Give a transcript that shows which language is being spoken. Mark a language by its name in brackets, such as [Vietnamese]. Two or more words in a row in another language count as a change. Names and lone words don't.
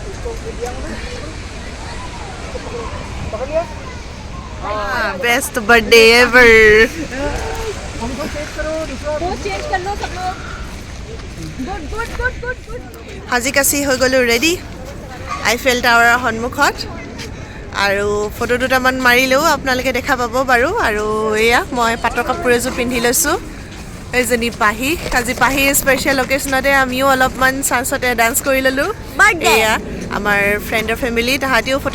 [English] best birthday ever [Hindi] चेंज कर लो सब लोग गुड [Assamese] সাজি কাচি হৈ গ'লোঁ ৰেডি আইফেল টাৱাৰৰ সন্মুখত আৰু ফটো দুটামান মাৰিলেও আপোনালোকে দেখা পাব বাৰু আৰু এয়া মই পাটৰ কাপোৰ এযোৰ পিন্ধি লৈছোঁ এইজনী পাহি আজি পাহি স্পেচিয়েল অকেশ্যনতে আমিও অলপমান চান্সতে ডান্স কৰি ল'লোঁ এয়া আমাৰ ফ্ৰেণ্ডৰ ফেমিলি তাহাঁতিও ফটো